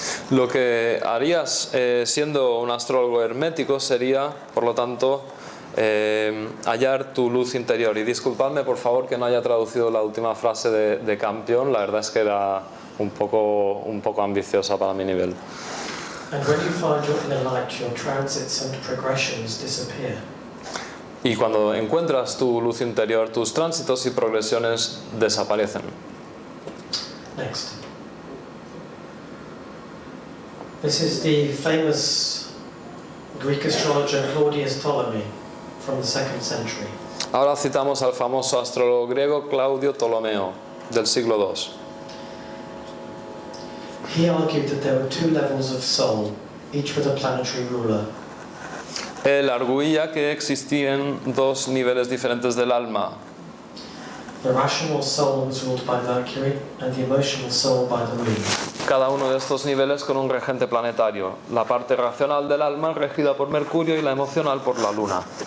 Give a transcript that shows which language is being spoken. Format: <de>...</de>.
<es>Lo que harías siendo un astrólogo hermético sería, por lo tanto, hallar tu luz interior. Y disculpadme, por favor, que no haya traducido la última frase de Campion. La verdad es que era un poco ambiciosa para mi nivel.</es> <en>And when you find your inner light, your transits and progressions disappear.</en> <es>Y cuando encuentras tu luz interior, tus tránsitos y progresiones desaparecen.</es> <en>Next. This is the famous Greek astrologer Claudius Ptolemy from the 2nd century.</en> <es>Ahora citamos al famoso astrólogo griego Claudio Ptolomeo, del siglo II.</es> <en>He argued that there were 2 levels of soul, each with a planetary ruler.</en> <es>Él arguía que existían 2 niveles diferentes del alma.</es> <en>The rational soul was ruled by Mercury and the emotional soul by the moon.</en> <es>Cada uno de estos niveles con un regente planetario. La parte racional del alma regida por Mercurio y la emocional por la Luna.</es>